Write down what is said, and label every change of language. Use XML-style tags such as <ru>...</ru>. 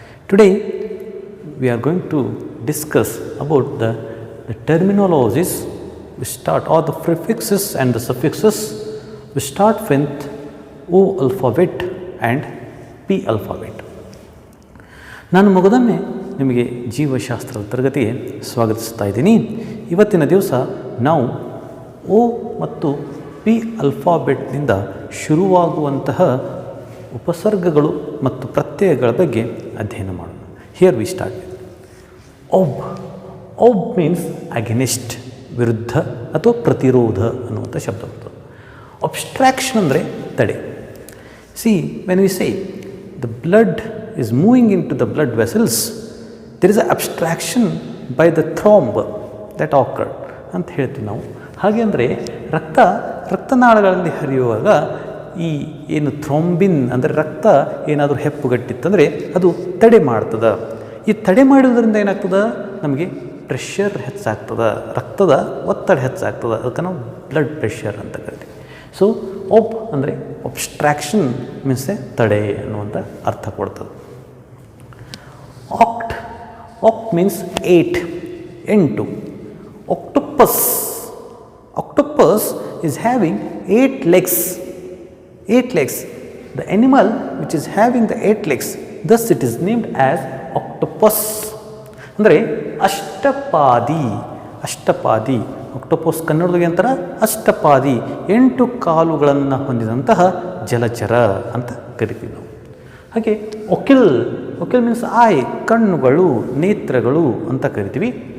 <en>Today we are going to discuss about the terminologies we start, or the prefixes and the suffixes we start with O alphabet and P alphabet.</en> <kn>ನಾನು ಮಗದೊಮ್ಮೆ ನಿಮಗೆ ಜೀವಶಾಸ್ತ್ರದ ತರಗತಿಗೆ ಸ್ವಾಗತಿಸ್ತಾ ಇದ್ದೀನಿ. ಇವತ್ತಿನ ದಿವಸ ನಾವು ಓ ಮತ್ತು ಪಿ ಅಲ್ಫಾಬೆಟ್ನಿಂದ ಶುರುವಾಗುವಂತಹ ಉಪಸರ್ಗಗಳು ಮತ್ತು ಪ್ರತ್ಯಯಗಳ ಬಗ್ಗೆ ಅಧ್ಯಯನ ಮಾಡೋಣ.</kn> <en>Here we start with ob. Ob means against,</en> <kn>ವಿರುದ್ಧ ಅಥವಾ ಪ್ರತಿರೋಧ ಅನ್ನುವಂಥ ಶಬ್ದ ಬರ್ತದೆ. ಅಬ್ಸ್ಟ್ರಾಕ್ಷನ್ ಅಂದರೆ ತಡೆ.</kn> <en>see when we say the blood is moving into the blood vessels, there is an abstraction by the thromb that occurred</en> <kn>ಅಂತ ಹೇಳ್ತೀವಿ ನಾವು. ಹಾಗೆ ಅಂದರೆ ರಕ್ತನಾಳಗಳಲ್ಲಿ ಹರಿಯುವಾಗ ಈ ಏನು ಥ್ರೋಂಬಿನ್ ಅಂದರೆ ರಕ್ತ ಏನಾದರೂ ಹೆಪ್ಪುಗಟ್ಟಿತ್ತಂದರೆ ಅದು ತಡೆ ಮಾಡ್ತದೆ. ಈ ತಡೆ ಮಾಡೋದ್ರಿಂದ ಏನಾಗ್ತದೆ, ನಮಗೆ ಪ್ರೆಷರ್ ಹೆಚ್ಚಾಗ್ತದೆ, ರಕ್ತದ ಒತ್ತಡ ಹೆಚ್ಚಾಗ್ತದೆ. ಅದಕ್ಕೆ ನಾವು ಬ್ಲಡ್ ಪ್ರೆಷರ್ ಅಂತ ಕರಿತೀವಿ. ಸೊ ಒಬ್ ಅಂದರೆ ಅಬ್ಸ್ಟ್ರಾಕ್ಷನ್ ಮೀನ್ಸ್ ತಡೆ ಅನ್ನುವಂಥ ಅರ್ಥ ಕೊಡ್ತದೆ.</kn> <en>Oct. Oct means 8, 8. Octopus. Octopus is having 8 legs. 8 legs. The animal which is having the 8 legs, thus it is named as octopus.</en> <kn>ಅಂದರೆ ಅಷ್ಟಪಾದಿ. ಅಷ್ಟಪಾದಿ ಆಕ್ಟೋಪಸ್ ಕನ್ನಡದಾಗೆ ಅಂತಾರೆ ಅಷ್ಟಪಾದಿ, 8 ಕಾಲುಗಳನ್ನು ಹೊಂದಿದಂತಹ ಜಲಚರ ಅಂತ ಕರಿತೀವಿ ನಾವು. ಹಾಗೆ ಒಕಿಲ್. ಒಕಿಲ್ ಮೀನ್ಸ್ ಐ, ಕಣ್ಣುಗಳು, ನೇತ್ರಗಳು ಅಂತ ಕರಿತೀವಿ.</kn>